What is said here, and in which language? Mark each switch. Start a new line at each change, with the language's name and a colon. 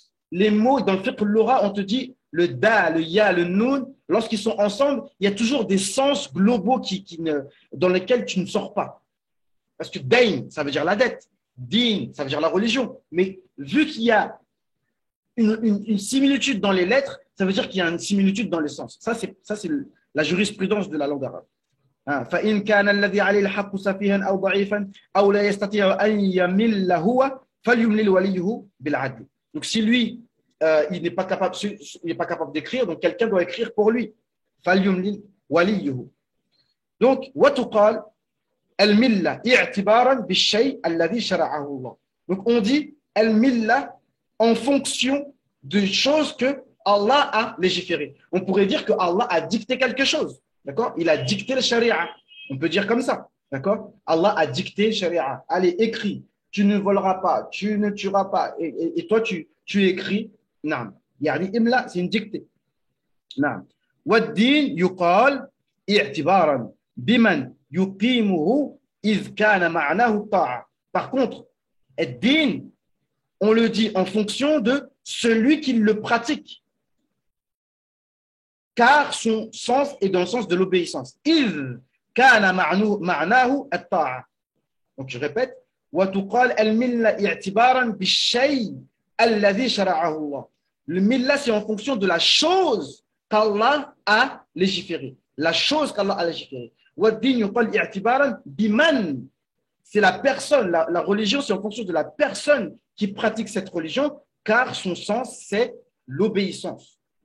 French: Les mots dans le fiqh al-lugha, on te dit le da, le ya, le nun, lorsqu'ils sont ensemble, il y a toujours des sens globaux dans lesquels tu ne sors pas. Parce que Dayn, ça veut dire la dette. Din, ça veut dire la religion. Mais vu qu'il y a une similitude dans les lettres, ça veut dire qu'il y a une similitude dans les sens. Ça, c'est la jurisprudence de la langue arabe.
Arabic: فإن كان الذي عليه الحق سفيها أو ضعيفا أو لا يستطيع أن يمل هو فليملل وليه بالعدل.
French: Donc si lui il n'est pas capable d'écrire, donc quelqu'un doit écrire pour lui.
Arabic: فليملل وليه. Donc وتقال الملة اعتبارا بالشيء الذي شرعه الله.
French: Donc on dit الملة en fonction de choses que Allah a légiférées. On pourrait dire que Allah a dicté quelque chose. D'accord? Il a dicté le sharia. On peut dire comme ça. D'accord? Allah a dicté le sharia. Allez, écris. tu ne voleras pas, tu ne tueras pas, et toi, tu écris, non.
Arabic: يعني إملا,
French: c'est une dictée.
Arabic: نعم. والدين يقال اعتبارا بمن يقيمه إذ كان معناه الطاعة.
French: Par contre, الدين, on le dit en fonction de celui qui le pratique, car son sens est dans le sens de l'obéissance.
Arabic: إذ كان معناه الطاعة.
French: Donc je répète,
Arabic: وتقال الملة اعتبارا بالشيء الذي شرعه الله.
French: Le milla, c'est en fonction de la chose qu'Allah a légiférée. La chose qu'Allah a légiférée.
Arabic: وَالدِّينُ يُقَالْ اِعْتِبَارًا بِمَنْ.
French: C'est la personne, la religion, c'est en fonction de la personne qui pratique cette religion, car son sens, c'est l'obéissance.